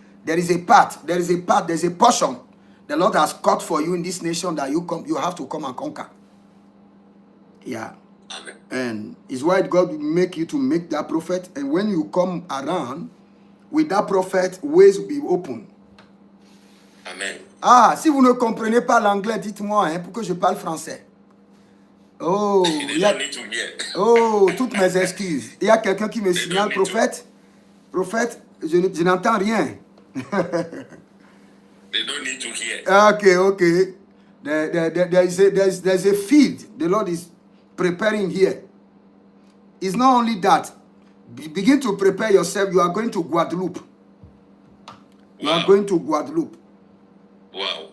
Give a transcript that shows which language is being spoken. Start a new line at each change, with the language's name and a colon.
English: There is a part, there's a portion the Lord has cut for you in this nation that you have to come and conquer. Yeah. Amen. And it's why God will make you to make that prophet. And when you come around with that prophet, ways will be open. Amen.
French: Ah, si vous ne comprenez pas l'anglais, dites-moi, hein, pourquoi je parle français. Oh,
English: They don't need to hear.
French: oh, toutes mes excuses. Il y a quelqu'un qui me signale, prophète, je n'entends rien.
English: They don't need to hear. Okay. There's a field the Lord is preparing here. It's not only that. Begin to prepare yourself. You are going to Guadeloupe. You are going to Guadeloupe. Wow.